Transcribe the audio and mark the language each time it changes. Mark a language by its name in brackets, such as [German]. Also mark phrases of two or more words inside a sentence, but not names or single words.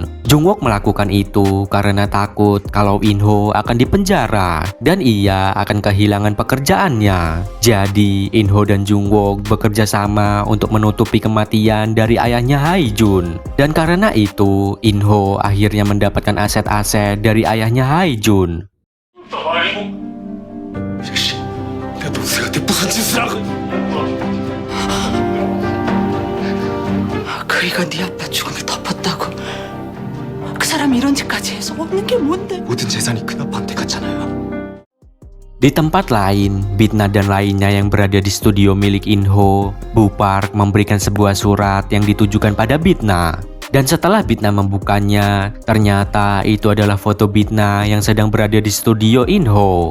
[Indonesian] Jungwook melakukan itu karena takut kalau In-ho akan dipenjara dan ia akan kehilangan pekerjaannya. Jadi In-ho dan Jungwook bekerja sama untuk menutupi kematian dari ayahnya Haijun. Dan karena itu In-ho akhirnya mendapatkan aset-aset dari ayahnya Haijun. [Korean] 내 동생한테 무슨 짓을 하고? 그이가 네 아빠 죽음을 덮었다고. 그 사람이 이런 짓까지 해서 없는 게 뭔데? 모든 재산이 큰아빠한테 갔잖아요. [Indonesian] Di tempat lain, Bitna dan lainnya yang berada di studio milik In-ho, Bu Park memberikan sebuah surat yang ditujukan pada Bitna. Dan setelah Bitna membukanya, ternyata itu adalah foto Bitna yang sedang berada di studio In-ho.